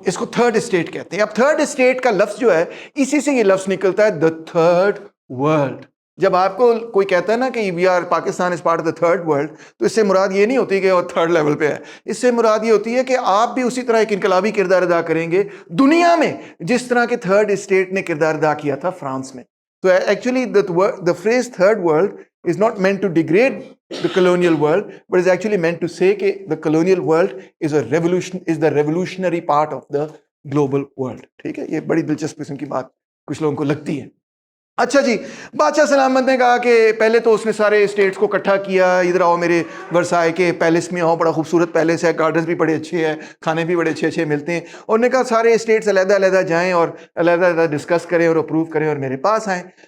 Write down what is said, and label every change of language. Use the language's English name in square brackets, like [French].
[Urdu] اس کو third state کہتے ہیں. اب تھرڈ اسٹیٹ کا لفظ جو ہے اسی سے یہ لفظ نکلتا ہے دا تھرڈ ورلڈ. جب آپ کو کوئی کہتا ہے نا کہ [English] we are Pakistan is part of the third world, [Urdu] تو اس سے مراد یہ نہیں ہوتی کہ وہ تھرڈ لیول پہ ہے. اس سے مراد یہ ہوتی ہے کہ آپ بھی اسی طرح ایک انقلابی کردار ادا کریں گے دنیا میں جس طرح کہ تھرڈ اسٹیٹ نے کردار ادا کیا تھا فرانس میں. [English] تو actually the phrase third world is not meant to degrade the colonial world, but is actually meant to say [Urdu] کہ [English] the colonial world is the revolutionary part of the global world. [Urdu] ٹھیک ہے, یہ بڑی دلچسپ قسم کی بات کچھ لوگوں کو لگتی ہے. اچھا جی, بادشاہ سلامت نے کہا کہ پہلے تو اس نے سارے اسٹیٹس کو اکٹھا کیا, ادھر آؤ میرے ورسائے کے پیلس میں آؤ, بڑا خوبصورت پیلس ہے, گارڈنز بھی بڑے اچھے ہیں, کھانے بھی بڑے اچھے اچھے ملتے ہیں. اور نے کہا سارے اسٹیٹس علیحدہ علیحدہ جائیں اور علیحدہ علیحدہ ڈسکس کریں اور اپروو کریں اور میرے پاس آئیں.